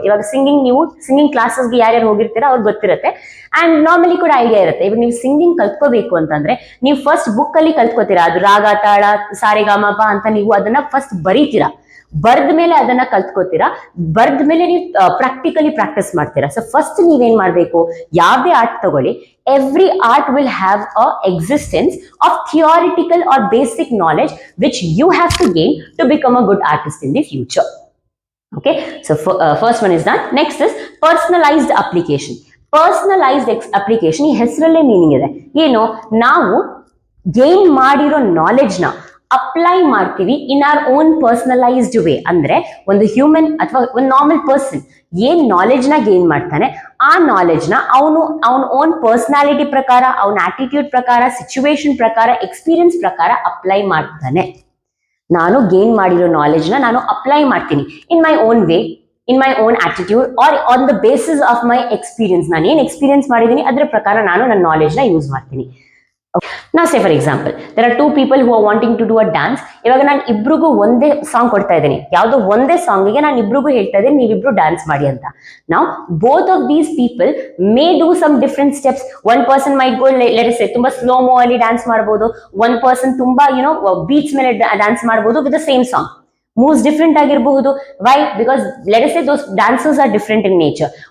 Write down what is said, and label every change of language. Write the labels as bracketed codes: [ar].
[kn] ಇವಾಗ ಸಿಂಗಿಂಗ್, ನೀವು ಸಿಂಗಿಂಗ್ ಕ್ಲಾಸಸ್ಗೆ ಯಾರ್ಯಾರು ಹೋಗಿರ್ತೀರಾ ಅವ್ರಿಗೆ ಗೊತ್ತಿರುತ್ತೆ ಅಂಡ್ ನಾರ್ಮಲಿ ಕೂಡ ಐಡಿಯಾ ಇರುತ್ತೆ. ಇವಾಗ ನೀವು ಸಿಂಗಿಂಗ್ ಕಲ್ತ್ಕೋಬೇಕು ಅಂತಂದ್ರೆ ನೀವು ಫಸ್ಟ್ ಬುಕ್ ಅಲ್ಲಿ ಕಲ್ತ್ಕೋತೀರಾ, ಅದು ರಾಗ ತಾಳ ಸಾರೆಗಾಮಪ ಅಂತ ನೀವು ಅದನ್ನ ಫಸ್ಟ್ ಬರೀತೀರಾ. ಬರ್ದ ಮೇಲೆ ಅದನ್ನ ಕಲ್ತ್ಕೋತೀರಾ, ಬರ್ದ ಮೇಲೆ ನೀವು ಪ್ರಾಕ್ಟಿಕಲಿ ಪ್ರಾಕ್ಟೀಸ್ ಮಾಡ್ತೀರಾ. ಸೊ ಫಸ್ಟ್ ನೀವೇನ್ ಮಾಡ್ಬೇಕು, ಯಾವುದೇ ಆರ್ಟ್ ತಗೊಳ್ಳಿ, [en] every art will have a existence of theoretical or basic knowledge which you have to gain to become a good artist in the future. Okay, so first one is done. Next is personalized application. Personalized application [kn] ಈ ಹೆಸರಲ್ಲೇ meaning ಇದೆ. ಏನು, ನಾವು gain ಮಾಡಿರೋ knowledge ನ apply ಮಾಡ್ತೀವಿ [en] In our own personalized way. [kn] ಅಂದ್ರೆ ಒಂದು ಹ್ಯೂಮನ್ ಅಥವಾ ಒಂದು ನಾರ್ಮಲ್ ಪರ್ಸನ್ ಏನ್ ನಾಲೆಡ್ಜ್ ನ ಗೇನ್ ಮಾಡ್ತಾನೆ, ಆ ನಾಲೆಡ್ಜ್ ನ ಅವನ ಓನ್ ಪರ್ಸನಾಲಿಟಿ ಪ್ರಕಾರ, ಅವನ ಆಟಿಟ್ಯೂಡ್ ಪ್ರಕಾರ, ಸಿಚುವೇಶನ್ ಪ್ರಕಾರ, ಎಕ್ಸ್ಪೀರಿಯನ್ಸ್ ಪ್ರಕಾರ ಅಪ್ಲೈ ಮಾಡ್ತಾನೆ. ನಾನು ಗೇನ್ ಮಾಡಿರೋ ನಾಲೆಡ್ಜ್ ನ ನಾನು ಅಪ್ಲೈ ಮಾಡ್ತೀನಿ [en] In my own way, in my own attitude or on the basis of my experience. [kn] ನಾನು ಏನ್ ಎಕ್ಸ್ಪೀರಿಯನ್ಸ್ ಮಾಡಿದೀನಿ ಅದರ ಪ್ರಕಾರ ನಾನು ನನ್ನ ನಾಲೆಡ್ಜ್ ನ ಯೂಸ್ ಮಾಡ್ತೀನಿ. [en] Now say for example, there are two people who are wanting to do a dance. [kn] ಇವಾಗ ನಾನು ಇಬ್ರಿಗೂ ಒಂದೇ ಸಾಂಗ್ ಕೊಡ್ತಾ ಇದ್ದೀನಿ, ಯಾವುದೋ ಒಂದೇ ಸಾಂಗಿಗೆ ನಾನು ಇಬ್ರಿಗೂ ಹೇಳ್ತಾ ಇದ್ದೀನಿ ನೀವಿಬ್ರು ಡ್ಯಾನ್ಸ್ ಮಾಡಿ ಅಂತ. [en] Now both of these people may do some different steps. One person might go, let us say, [kn] ತುಂಬಾ ಸ್ಲೋ ಮೋ ಅಲ್ಲಿ ಡ್ಯಾನ್ಸ್ ಮಾಡಬಹುದು. [en] One person [kn] ತುಂಬಾ ಬೀಟ್ಸ್ ಮೇಲೆ ಡ್ಯಾನ್ಸ್ ಮಾಡಬಹುದು [en] with the same song. Moves different [kn] ಆಗಿರಬಹುದು. [en] Why? Because let us say those dancers are different in nature.